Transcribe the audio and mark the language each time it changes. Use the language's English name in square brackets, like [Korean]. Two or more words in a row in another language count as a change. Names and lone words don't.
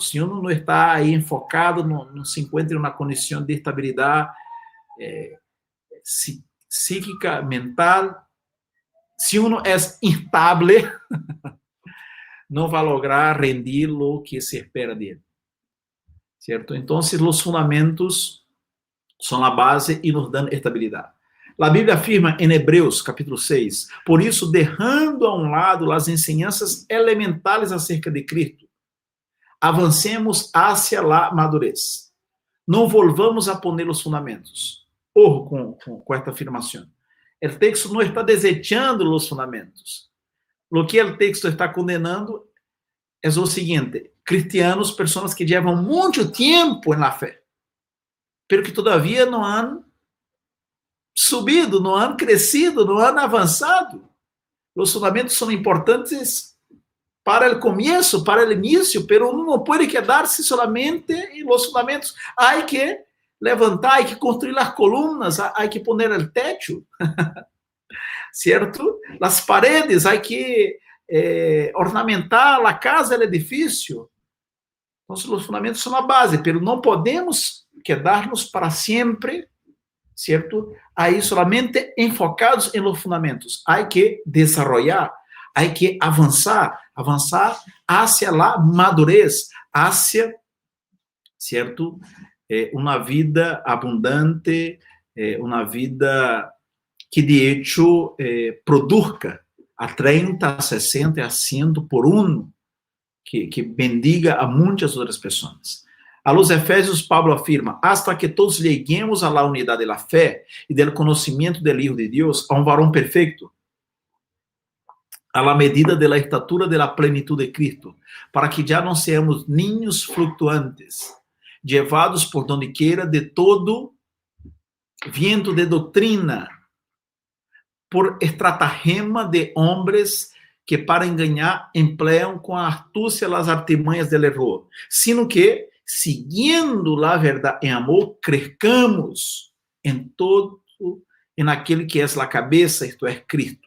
[Portuguese] Se uno não está aí enfocado, não se encontra em uma condição de estabilidade psíquica, mental, se uno é instável, não vai lograr rendir o que se espera dele. Certo? Então, os fundamentos são a base e nos dão estabilidade. A Bíblia afirma em Hebreus, capítulo 6, por isso, deixando a um lado as ensinanças elementares acerca de Cristo, [Spanish] avancemos hacia a madurez. [Portuguese] Não [Spanish] volvamos a poner [Portuguese] os fundamentos. Ojo com esta afirmação. O texto não está desechando os fundamentos. O que o texto está condenando é o seguinte: cristianos, pessoas que levam muito tempo na fé, pero que todavia não [Spanish] han subido, [Portuguese] não han crescido, não han avançado. Os fundamentos são importantes para o começo, para o início, pero uno não pode quedar-se solamente em [Spanish] los fundamentos. [Portuguese] Há que levantar, há que construir as colunas, há que poner o techo, certo? As paredes, há que ornamentar a casa, o edifício. Então, os fundamentos são a base, pero não podemos quedar-nos para sempre, certo? Aí solamente enfocados em [Spanish] los fundamentos. [Portuguese] Há que desarrollar, há que avançar [Spanish] hacia a madurez, hacia, [Portuguese] certo? Uma vida abundante, uma vida que [Spanish] de hecho produzca [Portuguese] a 30, a 60, a 100 por um, que bendiga a muitas outras pessoas. [Spanish] A los Efésios, Pablo afirma, hasta que todos lleguemos a la unidad de la fe y del conocimiento del Hijo de Dios, a un varón perfecto, a la medida de la estatura de la plenitud de Cristo, para que ya no seamos niños fluctuantes, llevados por donde quiera de todo viento de doctrina, por estratagema de hombres que para engañar emplean con astucia las artimañas del error, sino que, siguiendo la verdad en amor, crezcamos en todo, en aquele que es la cabeza, esto es Cristo.